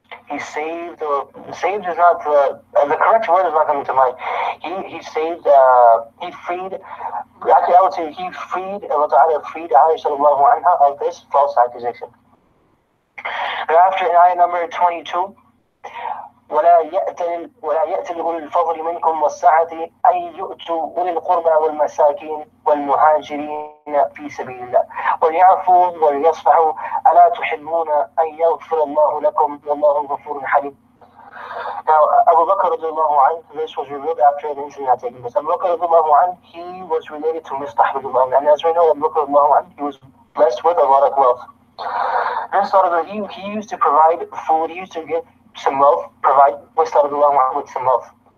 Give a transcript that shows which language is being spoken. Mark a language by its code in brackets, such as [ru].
[en] He saved, or saved is not the correct word is not coming to mind. He saved, he freed, actually I would say he freed, Allah Ta'ala freed Aisha sallallahu anha of this false accusation. Thereafter in ayah number 22, [ar] ولا يأتل أولي الفضل منكم والسعة أن يؤتوا أولي القربى والمساكين والمهاجرين في سبيل الله وليعفوا وليصفحوا ألا تحبون أن يغفر الله لكم والله غفور حليم. [en] Now Abu Bakr radiallahu anhu, this was revealed after the incident had taken place. Abu Bakr radiallahu anhu, he was related to Mistah radiallahu anhu, and as we know, Abu Bakr radiallahu anhu, he was blessed with a lot of wealth. He used to provide food, he used to give some wealth, provide Mr. with some wealth.